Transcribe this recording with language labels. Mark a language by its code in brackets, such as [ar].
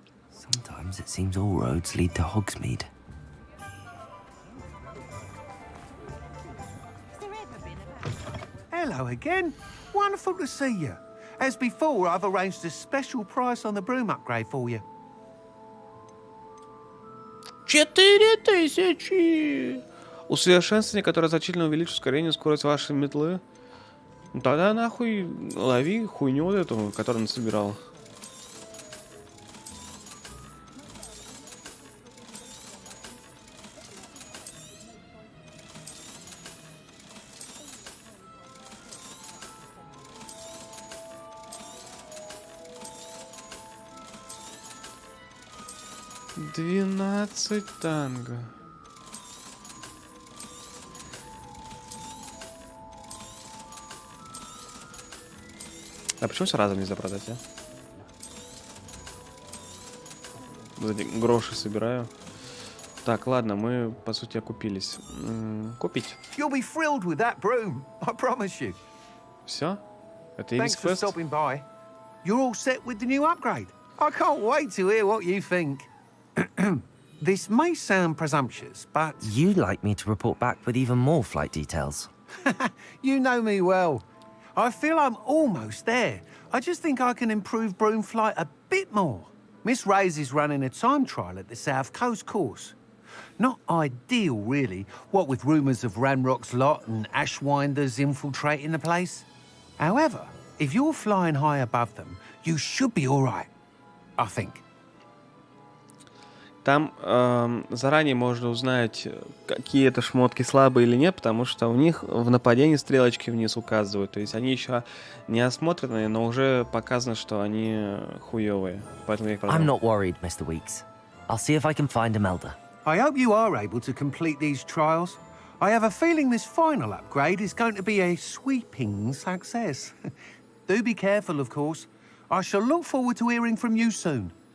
[en] Sometimes it seems all roads lead to Hogsmeade. Hello again. Wonderful to see you. As before, I've arranged a special price on the broom upgrade for you. 4000! [ru] Усовершенствование, которое значительно увеличит ускорение и скорость вашей метлы. Ну тогда нахуй лови хуйню вот эту, которую он собирал. $12 танго. А почему сразу нельзя продать, а? Гроши собираю. Так, ладно, мы, по сути, окупились. Купить. [en] You'll be thrilled with that broom, I promise you. [ru] Все? Это и весь [en] Thanks for [ru] квест? [en] stopping by. You're all set with the new upgrade. I can't wait to hear what you think. This may sound presumptuous, but... You'd like me to report back with even more flight details. You know me well. I feel I'm almost there. I just think I can improve broom flight a bit more. Miss Ray's is running a time trial at the South Coast course. Not ideal, really, what with rumours of Ranrock's lot and Ashwinders infiltrating the place. However, if you're flying high above them, you should be all right, I think. [ru] Там заранее можно узнать, какие это шмотки слабые или нет, потому что у них в нападении стрелочки вниз указывают. То есть они еще не осмотренные, но уже показано, что они хуёвые. Поэтому я их продам. [en] I'm not worried, Mr. Weeks. I'll see if I can find Imelda. I hope you are able to complete these trials. I have a feeling this final upgrade is going to be a sweeping success. Do be careful, of course. I shall look forward to hearing from you soon.